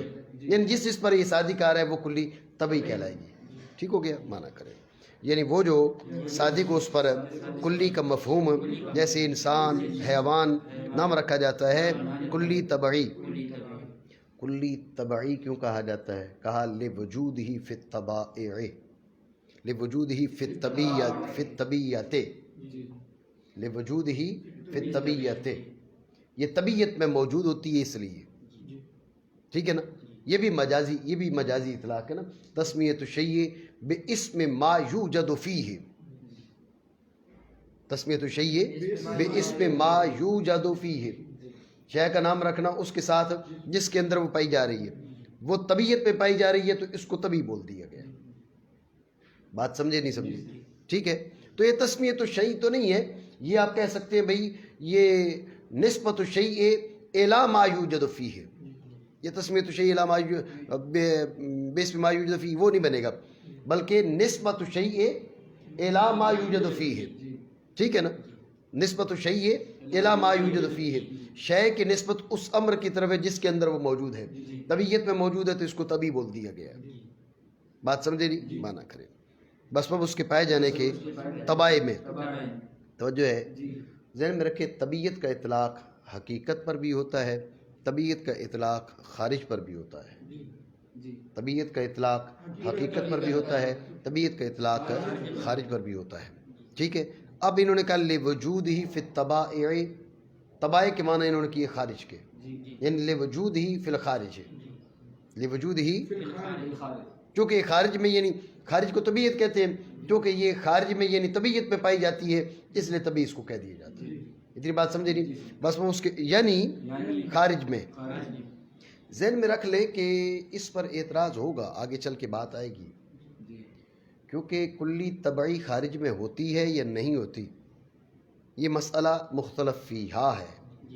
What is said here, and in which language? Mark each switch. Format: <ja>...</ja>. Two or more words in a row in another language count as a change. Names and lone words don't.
<ur>یعنی جس پر یہ صادق آ رہا ہے وہ کلی طبعی کہلائے گی. ٹھیک ہو گیا؟ معنی کریں. یعنی وہ جو صادق اس پر کلی کا مفہوم جیسے انسان، حیوان نام رکھا جاتا ہے کلی طبعی. کلی طبعی کیوں کہا جاتا ہے؟</ur> <ar>کہا لوجود ہی فی الطبائع، لوجود ہی فی الطبیعت، لوجود ہی فی الطبیعت.</ar> <ur>یہ طبیعت میں موجود ہوتی ہے اس لیے. ٹھیک ہے نا؟ یہ بھی مجازی اطلاق ہے نا.</ur> <ar>تسمیۃ الشیء باسم ما یوجد فیہ، تسمیۃ الشیء باسم ما یوجد فیہ،</ar> <ur>شے کا نام رکھنا اس کے ساتھ جس کے اندر وہ پائی جا رہی ہے. وہ طبیعت میں پائی جا رہی ہے تو اس کو طبی بول دیا گیا. بات سمجھے نہیں سمجھے؟ ٹھیک ہے. تو یہ</ur> <ar>تسمیۃ الشیء</ar> <ur>تو نہیں ہے، یہ آپ کہہ سکتے ہیں بھئی یہ</ur> <ar>نسبت الشیء الی ما یوجد فیہ.</ar> <ur>یہ</ur> <ar>تسمیۃ الشیء الی ما باسم ما یوجد فیہ</ar> <ur>وہ نہیں بنے گا، بلکہ</ur> <ar>نسبت الشیء الی ما یوجد فیہ.</ar> <ur>ٹھیک ہے نا؟</ur> <ar>نسبت الشیء الی ما یوجد فیہ،</ar> <ur>شے کی نسبت اس امر کی طرف ہے جس کے اندر وہ موجود ہے. طبیعت میں موجود ہے تو اس کو طبی بول دیا گیا. بات سمجھے نہیں؟ معنی کریں. بس اس کے پائے جانے کے طبائع میں توجہ ہے. ذہن میں رکھے طبیعت کا اطلاق حقیقت پر بھی ہوتا ہے، طبیعت کا اطلاق خارج پر بھی ہوتا ہے. طبیعت کا اطلاق حقیقت پر بھی ہوتا ہے، طبیعت کا اطلاق خارج پر بھی ہوتا ہے. ٹھیک ہے. اب انہوں نے کہا</ur> <ar>لوجود ہی فی الطبائع،</ar> <ur>طبائع کے معنی انہوں نے کیے خارج کے، یعنی</ur> <ar>لوجود ہی فی الخارج، لوجود ہی</ar> <ur>چونکہ خارج میں، یعنی خارج کو طبیعت کہتے ہیں کیونکہ یہ خارج میں یعنی طبیعت میں پائی جاتی ہے اس لیے طبی اس کو کہہ دیا جاتا ہے. اتنی بات سمجھے نہیں؟ بس وہ اس کے یعنی خارج میں. ذہن میں رکھ لے کہ اس پر اعتراض ہوگا، آگے چل کے بات آئے گی، کیونکہ کلی طبعی خارج میں ہوتی ہے یا نہیں ہوتی، یہ مسئلہ مختلف فیہا ہے.</ur>